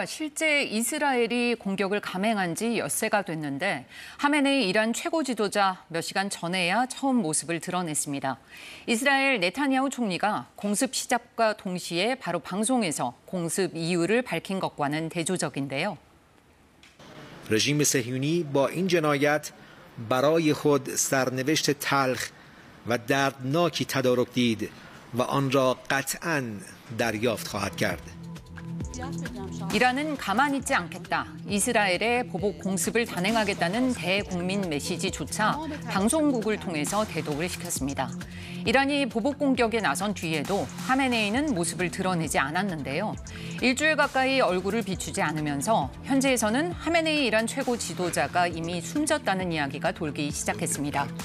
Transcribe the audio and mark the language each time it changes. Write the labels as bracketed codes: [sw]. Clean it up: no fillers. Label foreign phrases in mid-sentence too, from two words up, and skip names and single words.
[ko] 실제 이스라엘이 공격을 감행한 지 엿새가 됐는데 하메네이 이란 최고 지도자 몇 시간 전에야 처음 모습을 드러냈습니다. 이스라엘 네타냐후 총리가 공습 시작과 동시에 바로 방송에서 공습 이유를 밝힌 것과는 대조적인데요. [fa] رژیم صهیونی با این جنایت برای خود سرنوشت تلخ و دردناکی تدارک دید و آن را قطعاً دریافت خواهد کرد. [ko] 이란은 가만히 있지 않겠다. 이스라엘의 보복 공습을 단행하겠다는 대국민 메시지조차 방송국을 통해서 대독을 시켰습니다. 이란이 보복 공격에 나선 뒤에도 하메네이는 모습을 드러내지 않았는데요. 일주일 가까이 얼굴을 비추지 않으면서 현지에서는 하메네이 이란 최고 지도자가 이미 숨졌다는 이야기가 돌기 시작했습니다.